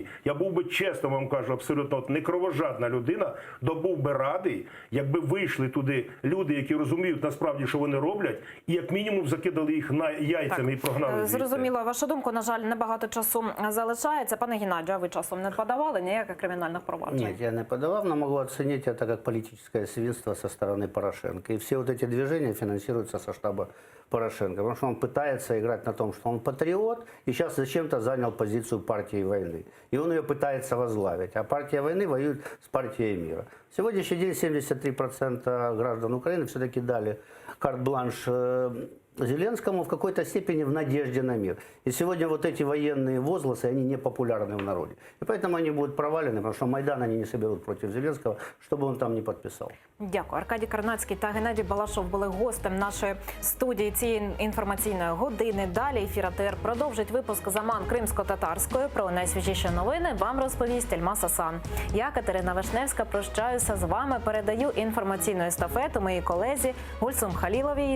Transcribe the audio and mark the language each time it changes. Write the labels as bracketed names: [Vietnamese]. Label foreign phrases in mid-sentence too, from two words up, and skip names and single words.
[Ukrainian] Я був би, чесно вам кажу, абсолютно не кровожадна людина, був би радий, якби вийшли туди люди, які розуміють насправді, що вони роблять, і як мінімум закидали їх яйцями і прогнали звідти. Зрозуміло вашу думку. На жаль, небагато часу залишається. Пане Геннадію, а ви часом не подавали ніяких кримінальних проваджень? [Russian] Нет, я не подавал, но могу оценить это как политическое свинство со стороны Порошенко. И все вот эти движения финансируются со штаба Порошенко. Потому что он пытается играть на том, что он патриот, и сейчас зачем-то занял позицию партии войны. И он ее пытается возглавить. А партия войны воюет с партией мира. Сегодняшний день 73% граждан Украины все-таки дали карт-бланш Зеленскому в какой-то степени в надежде на мир. И сегодня вот эти военные возгласы, они не популярны в народе. И поэтому они будут провалены, потому что Майдан они не соберут против Зеленского, чтобы он там не подписал. [Ukrainian] Дякую. Аркадій Карнацький та Геннадій Балашов були гостем нашої студії цієї інформаційної години. Далі ефір АТР продовжить випуск «Заман кримсько-татарської». Про найсвіжіші новини вам розповість Ельмас Асан. Я, Катерина Вишневська, прощаюся з вами. Передаю інформаційну естафету моїй колезі Гульсум Халіловій.